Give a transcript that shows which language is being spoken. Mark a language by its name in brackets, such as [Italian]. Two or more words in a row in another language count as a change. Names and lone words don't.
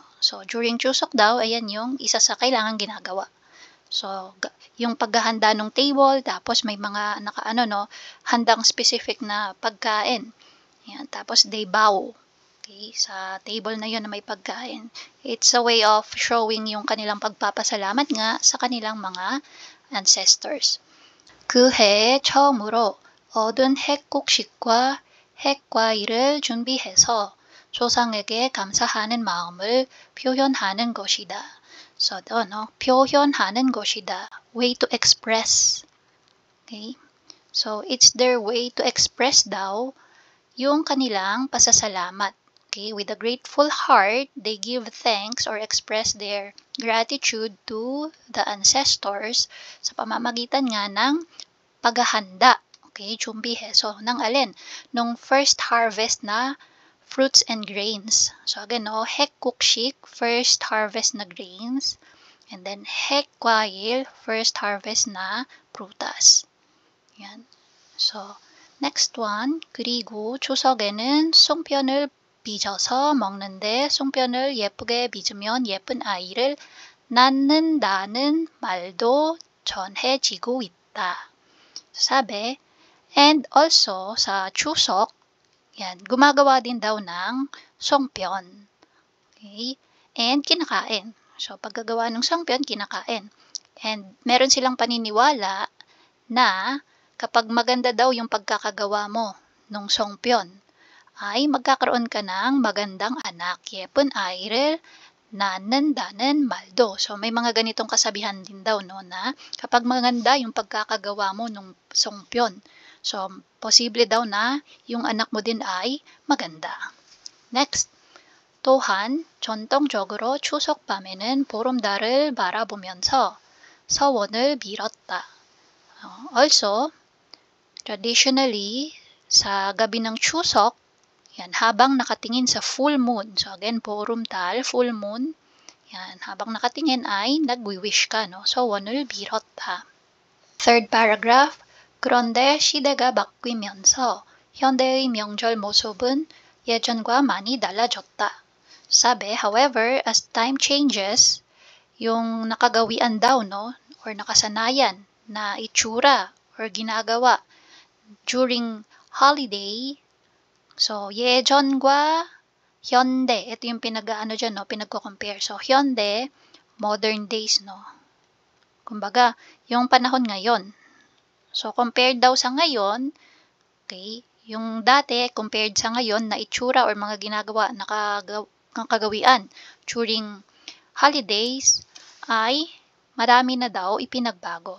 [Filipino] So during Chuseok daw, ayan yung isa sa kailangan ginagawa. So yung paghahanda ng table, tapos may mga handang specific na pagkain. Ayan, tapos [English] they bow. [Filipino] Okay, sa table na yun na may pagkain. [English] It's a way of showing [Filipino] yung kanilang pagpapasalamat nga sa kanilang mga ancestors. [Korean] 그 해에 처음으로 얻은 핵곡식과 핵과일을 준비해서 조상에게 감사하는 마음을 표현하는 것이다. So, 표현하는 것이다. [English] Way to express. Okay? So, it's their way to express [Filipino] daw yung kanilang pasasalamat. [English] Okay? With a grateful heart, they give thanks or express their gratitude to the ancestors [Filipino] sa pamamagitan nga ng paghahanda. Okay, 준비해. So, nang alin? Nung [English] first harvest [Filipino] na [English] fruits and grains. So, again, [Filipino] no, 핵곡식, [English] first harvest [Filipino] na grains. [English] And then, [Filipino] 핵과일, [English] first harvest [Filipino] na prutas. Yan. [English] So, next one. [Korean] 그리고 추석에는 송편을 빚어서 먹는데 송편을 예쁘게 빚으면 예쁜 아이를 낳는다는 말도 전해지고 있다. [Filipino] Sabi, [English] and also, [Filipino] sa Chuseok, yan, gumagawa din daw ng songpyeon. Okay? And kinakain. So, paggagawa ng songpyeon, kinakain. And meron silang paniniwala na kapag maganda daw yung pagkakagawa mo ng songpyeon, ay magkakaroon ka ng magandang anak. Yepun airel nanandanan maldo. So, may mga ganitong kasabihan din daw, no, na kapag maganda yung pagkakagawa mo ng songpyeon, so, posible daw na yung anak mo din ay maganda. [English] Next, [Korean] 또한 전통적으로 추석 밤에는 보름달을 바라보면서 서원을 빌었다. [English] Also, traditionally, [Filipino] sa gabi ng Chuseok, yan, habang nakatingin sa [English] full moon, so again, [Filipino] 보름달, [English] full moon, [Filipino] yan, habang nakatingin ay nagwi-wish ka, no? So, [Korean] 원을 빌었다. [English] Third paragraph, [Korean] 그런데 시대가 바뀌면서 현대의 명절 모습은 예전과 많이 달라졌다. [Filipino] Sabi, [English] however, as time changes, [Filipino] yung nakagawian daw, no, or nakasanayan na itsura or ginagawa during holiday, so [Korean] 예전과 현대, [Filipino] ito yung dyan, no, pinagko-compare. [English] So, 현대, modern days, no. [Filipino] Kumbaga, yung panahon ngayon. So, compared daw sa ngayon, okay, yung dati, compared sa ngayon na itsura or mga ginagawa, nakagawian during holidays, ay marami na daw ipinagbago.